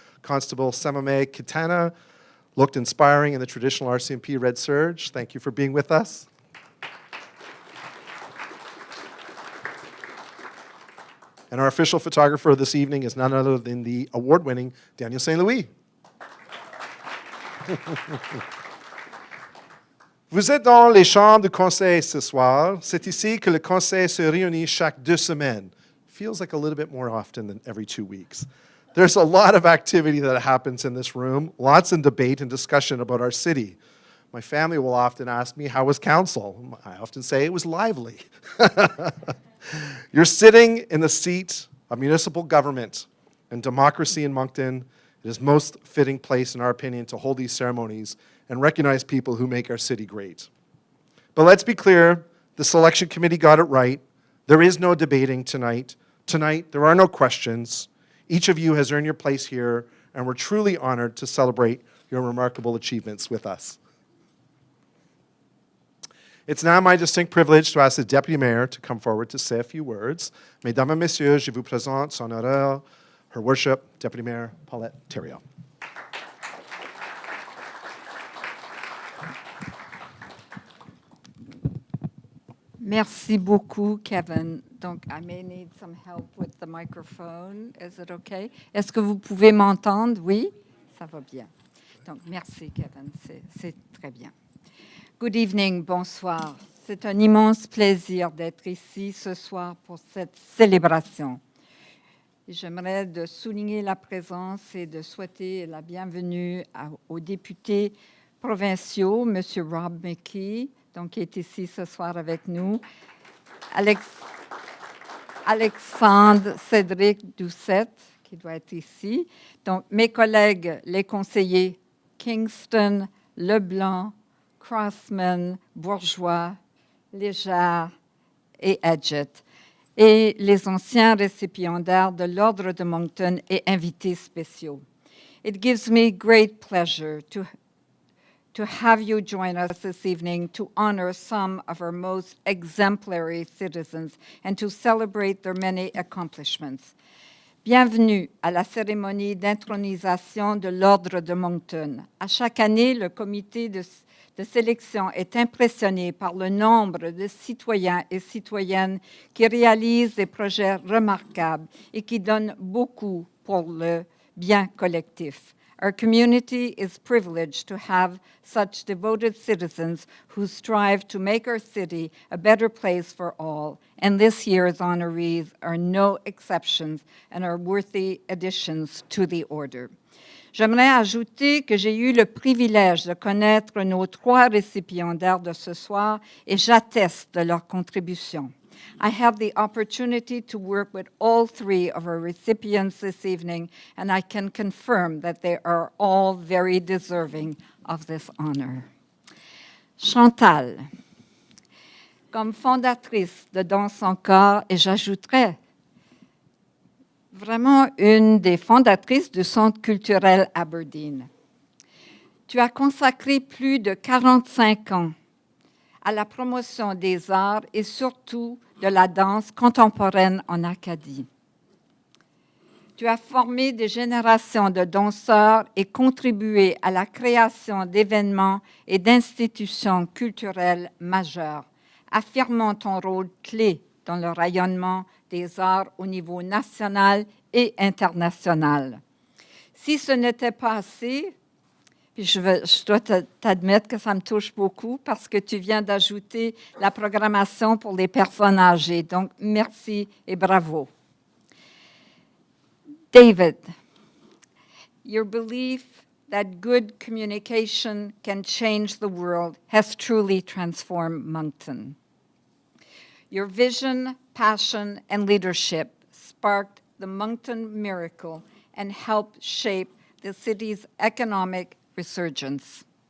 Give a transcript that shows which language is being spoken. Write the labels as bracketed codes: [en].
[en] Constable Semame Kitana looked inspiring in the traditional RCMP red serge. Thank you for being with us. And our official photographer this evening is none other than the award-winning Daniel St. Louis. [fr] Vous êtes dans les chambres de conseil ce soir. C'est ici que le conseil se réunit chaque 2 semaines. [en] Feels like a little bit more often than every 2 weeks. There's a lot of activity that happens in this room, lots of debate and discussion about our city. My family will often ask me, how was council? I often say it was lively. You're sitting in the seat of municipal government and democracy in Moncton. It is most fitting place, in our opinion, to hold these ceremonies and recognize people who make our city great. But let's be clear, the selection committee got it right. There is no debating tonight. Tonight, there are no questions. Each of you has earned your place here, and we're truly honored to celebrate your remarkable achievements with us. It's now my distinct privilege to ask the Deputy Mayor to come forward to say a few words. [fr] Mesdames et Messieurs, je vous présente son honneur, [en] Her Worship, Deputy Mayor [fr] Paulette Thériault. Merci beaucoup, Kevin. [en] Donc, I may need some help with the microphone. Is it okay? [fr] Est-ce que vous pouvez m'entendre? Oui? Ça va bien. Donc, merci, Kevin. C'est très bien. [en] Good evening, bonsoir. [fr] C'est un immense plaisir d'être ici ce soir pour cette célébration. J'aimerais de souligner la présence et de souhaiter la bienvenue aux députés provinciaux, M. Rob McKee, donc, qui est ici ce soir avec nous, Alexandre Cédric Doucette, qui doit être ici, donc mes collègues, les conseillers Kingston, Leblanc, Crossman, Bourgeois, Légère et Edgett, et les anciens récipiendaires de l'Ordre de Moncton et invités spéciaux. [en] It gives me great pleasure to have you join us this evening to honor some of our most exemplary citizens and to celebrate their many accomplishments. [fr] Bienvenue à la cérémonie d'intronisation de l'Ordre de Moncton. À chaque année, le comité de sélection est impressionné par le nombre de citoyens et citoyennes qui réalisent des projets remarquables et qui donnent beaucoup pour le bien collectif. [en] Our community is privileged to have such devoted citizens who strive to make our city a better place for all, and this year's honorees are no exceptions and are worthy additions to the order. [fr] J'aimerais ajouter que j'ai eu le privilège de connaître nos 3 récipiendaires de ce soir et j'atteste de leur contribution. [en] I have the opportunity to work with all 3 of our recipients this evening, and I can confirm that they are all very deserving of this honor. [fr] Chantal, comme fondatrice de Dans son corps, et j'ajouterais vraiment une des fondatrices du Centre culturel Aberdeen. Tu as consacré plus de 45 ans à la promotion des arts et surtout de la danse contemporaine en Acadie. Tu as formé des générations de danseurs et contribué à la création d'événements et d'institutions culturelles majeures, affirmant ton rôle clé dans le rayonnement des arts au niveau national et international. Si ce n'était pas assez, puis je dois t'admettre que ça me touche beaucoup parce que tu viens d'ajouter la programmation pour les personnes âgées. Donc, merci et bravo. [en] David, your belief that good communication can change the world has truly transformed Moncton. Your vision, passion, and leadership sparked the Moncton miracle and helped shape the city's economic resurgence.